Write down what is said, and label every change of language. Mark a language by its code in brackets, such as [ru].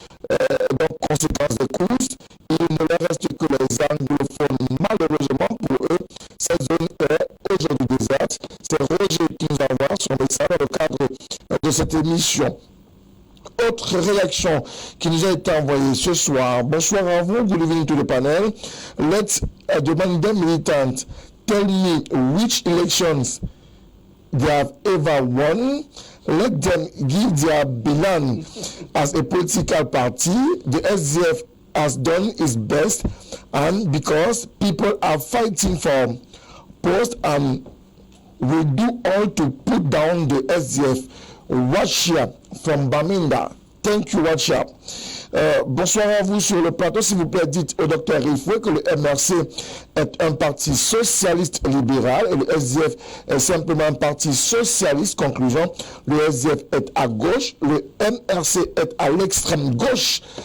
[fr] Donc, conséquence des courses, il ne leur reste que les anglophones. Malheureusement pour eux, cette zone est aujourd'hui déserte. C'est Roger qui nous envoie son message dans le cadre de cette émission. Autre réaction qui nous a été envoyée ce soir. Bonsoir à vous, [en] good evening to the panel. Let's demand them militant. Tell me which elections they have ever won. Let them give their bilan as a political party. The SDF has done its best, and because people are fighting for post, and we do all to put down the SDF. Wachia from Baminda. Thank you, Wachia. [fr] Bonsoir à vous sur le plateau. S'il vous plaît, dites au docteur Rifoué que le MRC est un parti socialiste libéral et le SDF est simplement un parti socialiste. Conclusion, le SDF est à gauche, le MRC est à l'extrême gauche.